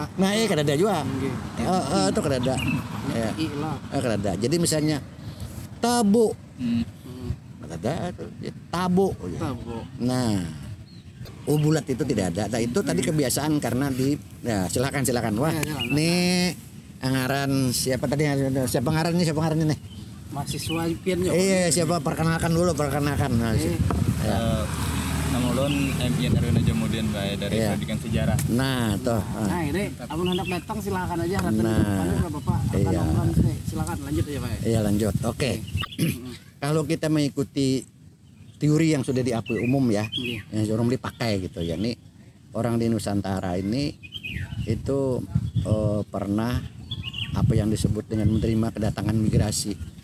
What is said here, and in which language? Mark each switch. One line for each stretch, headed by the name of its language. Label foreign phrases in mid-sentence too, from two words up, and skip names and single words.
Indonesian: Nah kan ada juga, itu kan ada, kan ada. Jadi misalnya tabu, ada tabu. Nah. Bulat itu tidak ada. Nah, itu tadi kebiasaan karena silakan. Wah,
Banjar: nih ngaran siapa tadi? Siapa ngarannya nih?
Indonesian: Mahasiswa Pian ya. Iya, siapa perkenalkan dulu. Nah,
Banjar: nama ulun Pian Aruna Jamudian bae dari pendidikan sejarah.
Indonesian: Nah, tuh. Nah, ini abang hendak datang silakan aja. Nah, Bapak silakan lanjut aja, Pak. Iya, lanjut. Oke. Kalau kita mengikuti teori yang sudah diakui umum ya, yang orang dipakai gitu ya, nih orang di Nusantara ini itu pernah apa yang disebut dengan menerima kedatangan migrasi